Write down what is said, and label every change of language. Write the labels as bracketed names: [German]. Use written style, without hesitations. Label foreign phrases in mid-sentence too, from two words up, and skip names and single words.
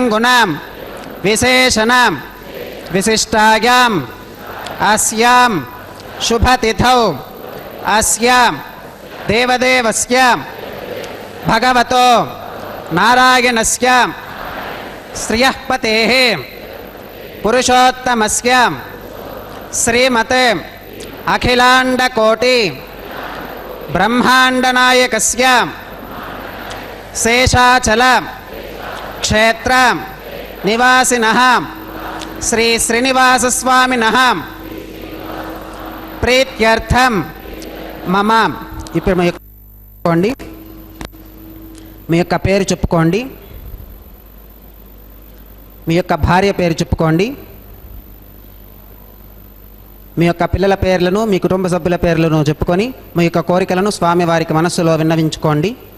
[Sanskrit] गुण विशेषण विशिष्टायां अस्यां शुभतिथौ अस्यां देवदेवस्य भगवतो नारायणस्य श्रियः पतेः पुरुषोत्तमस्य श्रीमते अखिलाण्डकोटि ब्रह्माण्डनायकस्य शेषाचल क्षेत्र निवासिनः श्री श्रीनिवासस्वामिनः प्रीत्यर्थं मम [Telugu] ఇప్పుడు మీ యొక్క పేరు చెప్పుకోండి. మీ యొక్క భార్య పేరు చెప్పుకోండి. మీ యొక్క పిల్లల పేర్లను మీ కుటుంబ సభ్యుల పేర్లను చెప్పుకొని మీ యొక్క కోరికలను స్వామివారికి మనస్సులో విన్నవించుకోండి.